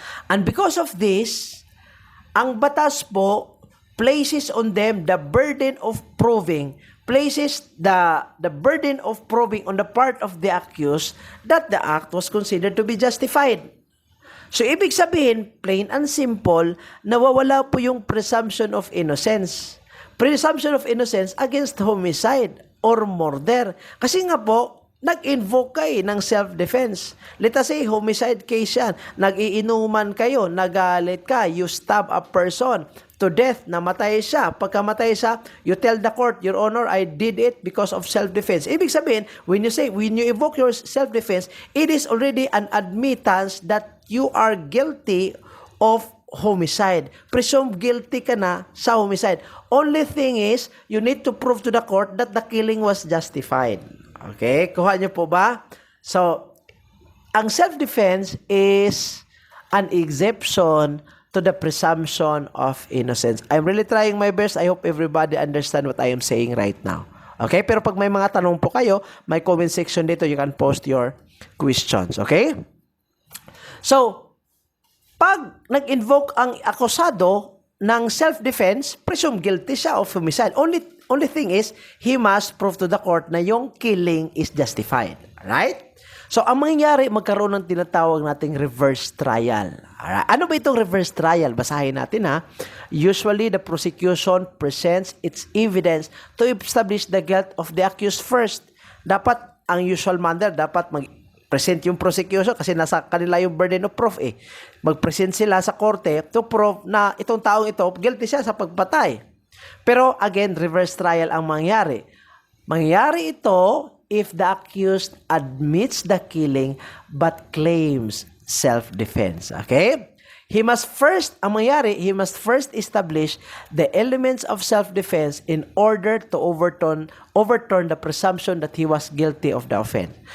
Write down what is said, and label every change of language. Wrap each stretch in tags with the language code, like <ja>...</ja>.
<en>And because of this,</en> <tl>ang batas po</tl> <en>places on them the burden of proving, places the burden of proving on the part of the accused that the act was considered to be justified.</en> <tl>So, ibig sabihin,</tl> <en>plain and simple,</en> <tl>nawawala po yung presumption of innocence.</tl> <en>Presumption of innocence against homicide or murder.</en> <tl>Kasi nga po, nag-invoke kayo ng self-defense.</tl> <en>Let us say, homicide case</en> <tl>yan. Nag-iinuman kayo, nagalit ka,</tl> <en>you stab a person to death,</en> <tl>namatay siya. Pagkamatay siya,</tl> <en>you tell the court, Your Honor, I did it because of self-defense. Ibig sabihin, when you evoke your self-defense, it is already an admittance that you are guilty of homicide. Presumed guilty</en> <tl>ka na</tl> <en>sa homicide. Only thing is, you need to prove to the court that the killing was justified. Okay?</en> <tl>Kuha niyo po ba?</tl> <en>So, ang self-defense is an exception to the presumption of innocence. I'm really trying my best. I hope everybody understand what I am saying right now. Okay?</en> <tl>Pero pag may mga tanong po kayo, may comment section dito.</tl> <en>You can post your questions.</en> <tl>Okay? So, pag nag-invoke ang akusado ng self-defense,</tl> <en>presume guilty</en> <tl>siya</tl> <en>of homicide. Only thing is, he must prove to the court</en> <tl>na yung</tl> <en>killing is justified. Right?</en> <tl>So, ang mangyayari, magkaroon ng tinatawag nating reverse trial.</tl> <en>Alright?</en> <tl>Ano ba itong reverse trial? Basahin natin ha.</tl> <en>Usually, the prosecution presents its evidence to establish the guilt of the accused first.</en> <tl>Dapat, ang</tl> <en>usual manner,</en> <tl>dapat present yung prosecution kasi nasa kanila yung burden of proof eh. Mag-present sila sa korte</tl> <en>to prove</en> <tl>na itong taong ito, guilty siya sa pagpatay. Pero</tl> <en>again,</en> <tl>reverse trial ang mangyari. Mangyari ito</tl> <en>if the accused admits the killing but claims self-defense. Okay? He must first establish the elements of self-defense in order to overturn the presumption that he was guilty of the offense.</en>